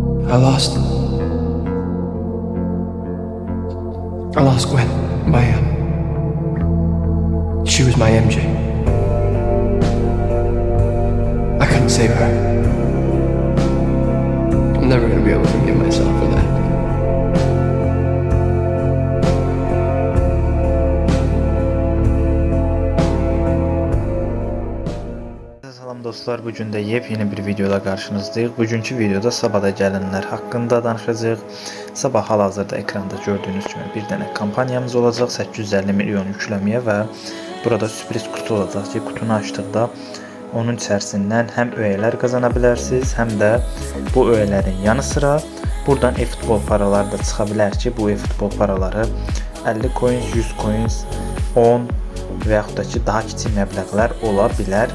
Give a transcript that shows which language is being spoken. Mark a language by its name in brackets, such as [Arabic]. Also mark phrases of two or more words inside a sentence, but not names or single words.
[English] I lost Gwen. She was my MJ. I couldn't save her. I'm never gonna be able to forgive myself for that. [Azerbaijani] Salam dostlar, bugün də yepyeni bir videoda qarşınızdayıq. Bugünkü videoda Sabahda gəlinlər haqqında danışacağıq. Sabah hal-hazırda ekranda gördüyünüz kimi bir dənə kampanyamız olacaq 850 milyon yükləməyə və burada sürpriz kutu olacaq ki, kutunu açdıqda onun içərisindən həm öyələr qazana bilərsiniz, həm də bu öyələrin yanı sıra buradan e-futbol paraları da çıxa bilər ki, bu e-futbol paraları 50 coins, 100 coins, 10 və yaxud da ki, daha kiçik məbləğlər ola bilər.